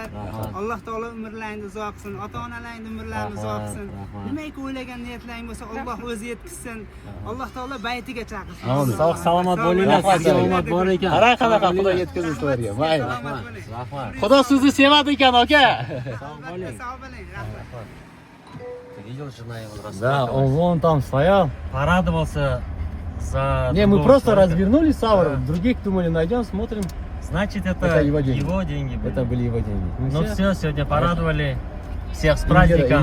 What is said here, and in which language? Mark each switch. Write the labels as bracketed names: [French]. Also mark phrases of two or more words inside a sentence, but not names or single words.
[Uzbek] Alloh taolo umrlaringizni uzoq qilsin. Ota-onalaringizni umrlarini uzoq qilsin. Nimaiki o'ylagan niyatlaring bo'lsa, Alloh o'zi yetkazsin. Alloh taolo baytiga chaqirsin. Amin. Sog' salomat bo'linglar, sizga omad bor ekan. Qarang qanaqa Xudo yetkazsin sizlarga. Mayli. Rahmat. Xudo sizni sevadi ekan, aka. Sog' bo'ling. Rahmat. [Russian] Видел, жена его Да, он вон там стоял. Порадовался за... Не, мы другого просто человека. развернули Савр, Да. других думали найдем, смотрим. Значит, это Это его деньги. были. Это были его деньги. Ну все, сегодня порадовали. Всех с Индира-